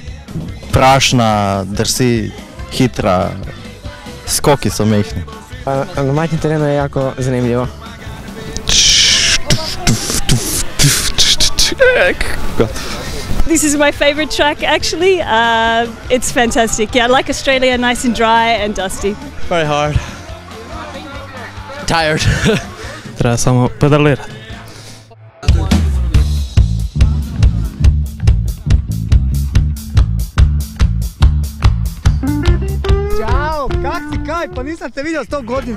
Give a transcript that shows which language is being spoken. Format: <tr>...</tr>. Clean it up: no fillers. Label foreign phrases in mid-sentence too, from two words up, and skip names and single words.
<sl>Prašna, drsi, hitra, skoki so mehni. Na majhnem terenu je jako zanimljivo.</sl> <en>This is my favorite track actually. It's fantastic. Yeah, I like Australia, nice and dry and dusty. Very hard. Tired.</en> <hr>Treba samo pedalirati. Ćao, kak si kaj? Pa nisam te vidio 100 godina.</hr>